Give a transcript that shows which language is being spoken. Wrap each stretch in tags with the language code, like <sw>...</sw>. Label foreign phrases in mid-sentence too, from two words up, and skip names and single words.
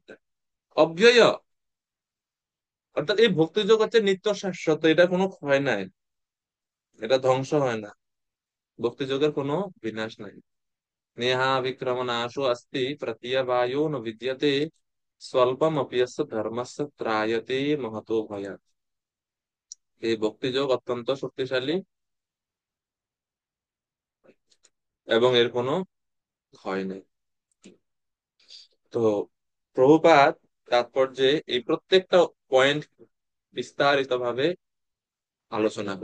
<bn>অব্যয়, অর্থাৎ এই ভক্তিযোগ হচ্ছে নিত্য শাশ্বত, এটা কোনো ক্ষয় নাই, এটা ধ্বংস হয় না, ভক্তিযোগের কোনো বিনাশ নাই।</bn> <sa>নেহা বিক্রম নাশো অস্তি প্রত্যবায়ো ন বিদ্যতে স্বল্পম অপিয়স্য ধর্মস্য ত্রায়তে মহতো ভয়াৎ।</sa> <bn>এই ভক্তিযোগ অত্যন্ত শক্তিশালী এবং এর কোনো ক্ষয় নেই। তো প্রভুপাদ তাৎপর্যে এই প্রত্যেকটা পয়েন্ট বিস্তারিত ভাবে আলোচনা করছে।</bn>